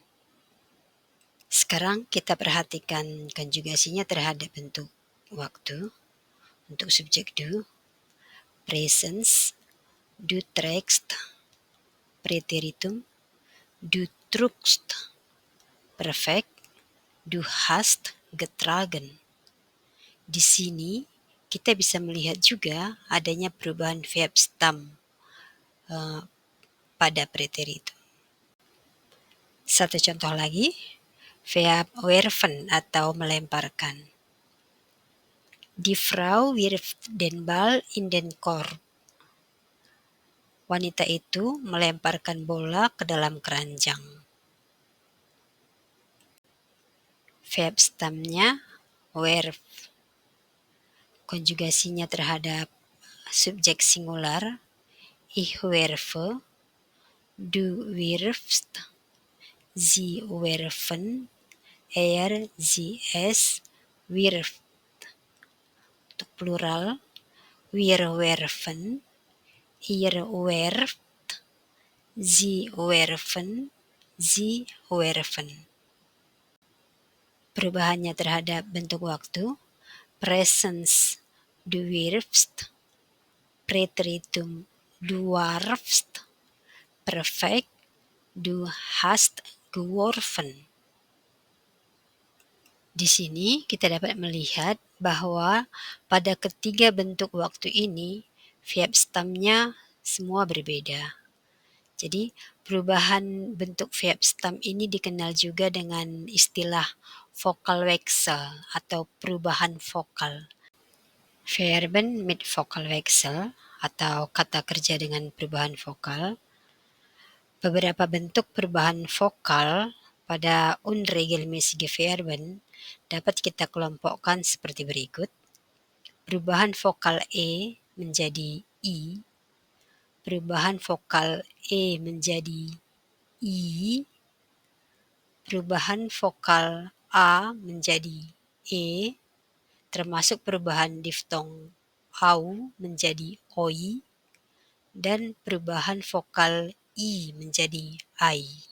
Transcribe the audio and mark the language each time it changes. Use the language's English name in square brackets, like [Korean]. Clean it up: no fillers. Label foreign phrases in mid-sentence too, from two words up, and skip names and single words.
[Indonesian] Sekarang kita perhatikan konjugasinya terhadap bentuk waktu. Untuk subjek du, presens, [German] du trägst, Präteritum, Du trugst, [Indonesian] perfect. [German] Du hast getragen. [Indonesian] Di sini kita bisa melihat juga adanya perubahan verb stam pada preteri itu. Satu contoh lagi, verb werfen atau melemparkan. [German] Die Frau wirft den Ball in den Korb. [Indonesian] Wanita itu melemparkan bola ke dalam keranjang. Verb stamnya werf. Konjugasinya terhadap subjek singular, [German] ich werfe, du wirfst, sie werfen, sie es wirft. Untuk plural, wir werfen, ihr werft, sie werfen, sie werfen. [Indonesian] Perubahannya terhadap bentuk waktu, [German] presens, du wirfst, preteritum, du warfst, perfekt, du hast geworfen. [Indonesian] Di sini kita dapat melihat bahwa pada ketiga bentuk waktu ini verb stamnya semua berbeda. Jadi perubahan bentuk verb stam ini dikenal juga dengan istilah vokal wechsel atau perubahan vokal. [German] Verben mit vokal wechsel [Indonesian] atau kata kerja dengan perubahan vokal. Beberapa bentuk perubahan vokal pada [German] unregelmäßige Verben [Indonesian] dapat kita kelompokkan seperti berikut. Perubahan vokal E menjadi I, perubahan vokal E menjadi I, perubahan vokal A menjadi E, termasuk perubahan diftong au menjadi oi, dan perubahan vokal I menjadi I.